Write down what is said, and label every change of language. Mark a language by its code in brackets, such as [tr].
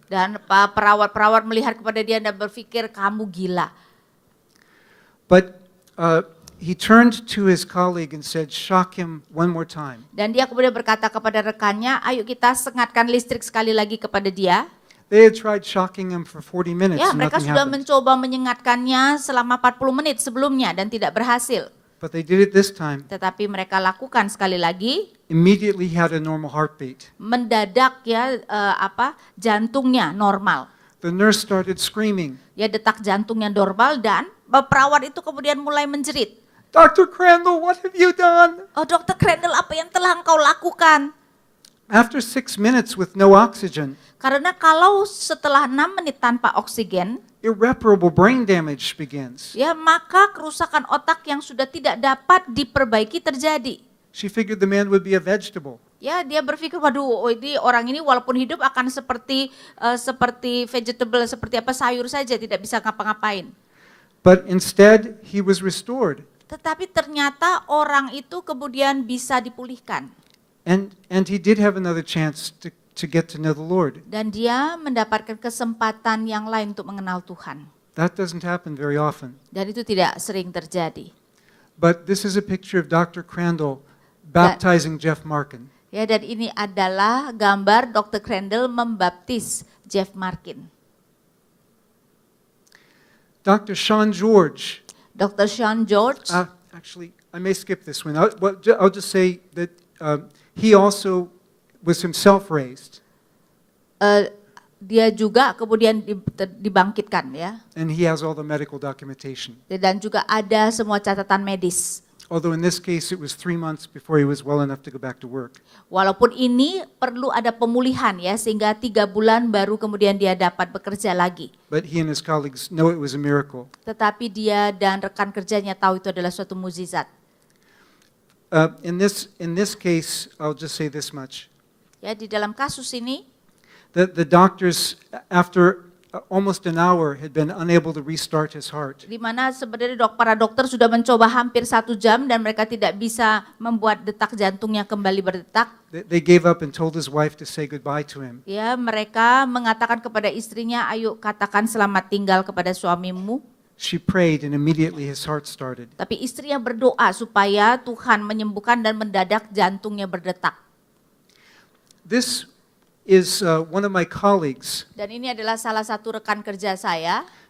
[id] Dan perawat-perawat melihat kepada dia dan berpikir, kamu gila. [en] But he turned to his colleague and said, shock him one more time. [id] Dan dia kemudian berkata kepada rekannya, ayo kita sengatkan listrik sekali lagi kepada dia. [en] They had tried shocking him for 40 minutes [id] Ya, [en] and [id] mereka [en] nothing [id] sudah [en] happened. [id] mencoba menyengatkannya selama 40 menit sebelumnya dan tidak berhasil. [en] But they did it this time. [id] Tetapi mereka lakukan sekali lagi, [en] Immediately he had a normal heartbeat. [id] mendadak ya jantungnya normal. [en] The nurse started screaming, [id] Ya, detak jantungnya normal dan perawat itu kemudian mulai menjerit. [en] Dr. Crandall, what have you done? [id] Oh, Dr. Crandall, apa yang telah engkau lakukan? [en] After 6 minutes with no oxygen, [id] Karena kalau setelah 6 menit tanpa oksigen, [en] irreparable brain damage begins. [id] ya maka kerusakan otak yang sudah tidak dapat diperbaiki terjadi. [en] She figured the man would be a vegetable. [id] Ya, dia berpikir, waduh, ini orang ini walaupun hidup akan seperti vegetable, seperti apa, sayur saja, tidak bisa ngapa-ngapain. [en] But instead, he was restored. [id] Tetapi ternyata orang itu kemudian bisa dipulihkan. [en] And he did have another chance to get to know the Lord. [id] Dan dia mendapatkan kesempatan yang lain untuk mengenal Tuhan. [en] That doesn't happen very often. [id] Dan itu tidak sering terjadi. [en] But this is a picture of Dr. Crandall baptizing Jeff Markin. [id] Ya, dan ini adalah gambar Dr. Crandall membaptis Jeff Markin. [en] Dr. Sean George. [id] Dr. Sean George, [en] Actually, I may skip this one. I'll just say that he also was himself raised. [id] dia juga kemudian dibangkitkan, ya. [en] And he has all the medical documentation. [id] Dan juga ada semua catatan medis. [en] Although in this case it was 3 months before he was well enough to go back to work. [id] Walaupun ini perlu ada pemulihan, ya, sehingga 3 bulan baru kemudian dia dapat bekerja lagi. [en] But he and his colleagues know it was a miracle. [id] Tetapi dia dan rekan kerjanya tahu itu adalah suatu mukjizat. [en] In this case, I'll just say this much. [id] Ya, di dalam kasus ini, [en] The doctors, after almost an hour, had been unable to restart his heart. [id] di mana sebenarnya para dokter sudah mencoba hampir 1 jam dan mereka tidak bisa membuat detak jantungnya kembali berdetak. [en] They gave up and told his wife to say goodbye to him. [id] Ya, mereka mengatakan kepada istrinya, ayo katakan selamat tinggal kepada suamimu. [en] She prayed and immediately his heart started. [id] Tapi istrinya berdoa supaya Tuhan menyembuhkan dan mendadak jantungnya berdetak. [en] This is one of my colleagues. [id] Dan ini adalah salah satu rekan kerja saya.